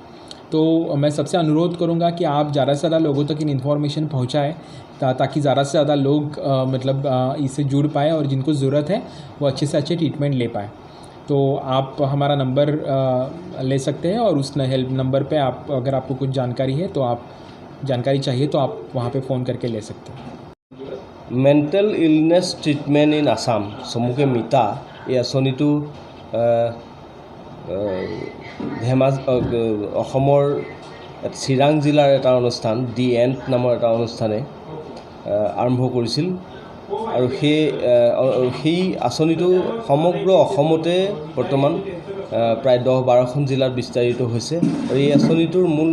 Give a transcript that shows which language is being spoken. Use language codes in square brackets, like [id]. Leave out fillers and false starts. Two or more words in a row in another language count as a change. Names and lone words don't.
[hi] तो मैं सबसे अनुरोध करूँगा कि आप ज़्यादा से ज़्यादा लोगों तक इन इन्फॉर्मेशन पहुँचाएँ ताकि ज़्यादा से ज़्यादा लोग इससे जुड़ पाए और जिनको ज़रूरत है वो अच्छे से अच्छे ट्रीटमेंट ले पाए। तो आप हमारा नंबर ले सकते हैं और उस हेल्प नंबर पे आप अगर आपको कुछ जानकारी है तो आप जानकारी चाहिए तो आप वहाँ पे फ़ोन करके ले सकते हैं। [en] Mental Illness Treatment in Assam [as] চমুকে মিতা এই আঁচনিটো অসমৰ চিৰাং জিলাৰ এটা অনুষ্ঠান দি এণ্ড নামৰ এটা অনুষ্ঠানে আৰম্ভ কৰিছিল আৰু সেই আঁচনিটো সমগ্ৰ অসমতে বৰ্তমান প্ৰায় 10-12খন জিলাত বিস্তাৰিত হৈছে আৰু এই আঁচনিটোৰ মূল